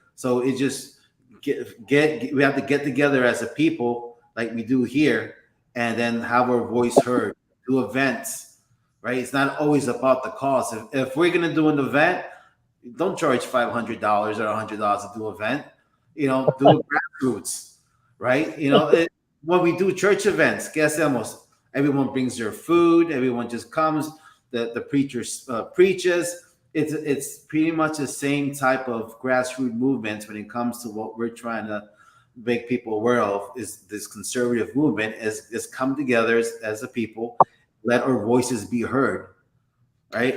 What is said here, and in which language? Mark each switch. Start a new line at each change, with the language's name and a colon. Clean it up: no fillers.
English: So it just we have to get together as a people like we do here, and then have our voice heard. Do events, right? It's not always about the cause. If we're gonna do an event, don't charge $500 or $100 to do an event. Do grassroots, right? When we do church events,
Spanish: ¿qué hacemos?
English: Everyone brings their food. Everyone just comes. The preacher preaches. It's pretty much the same type of grassroots movements when it comes to what we're trying to make people aware of. Is this conservative movement is come together as a people, let our voices be heard, right?